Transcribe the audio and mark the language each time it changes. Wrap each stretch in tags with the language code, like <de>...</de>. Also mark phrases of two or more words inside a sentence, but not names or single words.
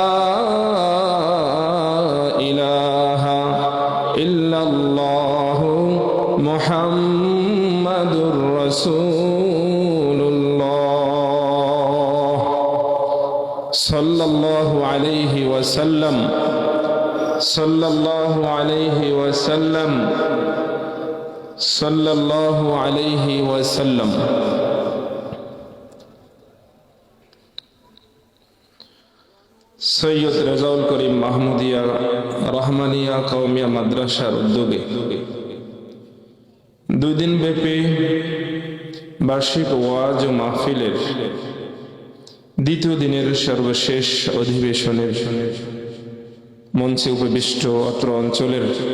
<ar>الہ الا اللہ محمد رسول اللہ صلی اللہ علیہ وسلم صلی اللہ علیہ وسلم صلی اللہ علیہ وسلم</ar> <bn>সৈয়দ রেজাউল করিম মাহমুদিয়া রহমানিয়া কওমিয়া মাদ্রাসার উদ্যোগে 2 দিন ব্যাপী বার্ষিক ওয়াজ ও মাহফিলের দ্বিতীয় দিনের সর্বশেষ অধিবেশনের মঞ্চে উপবিষ্ট অত্র অঞ্চলের</bn>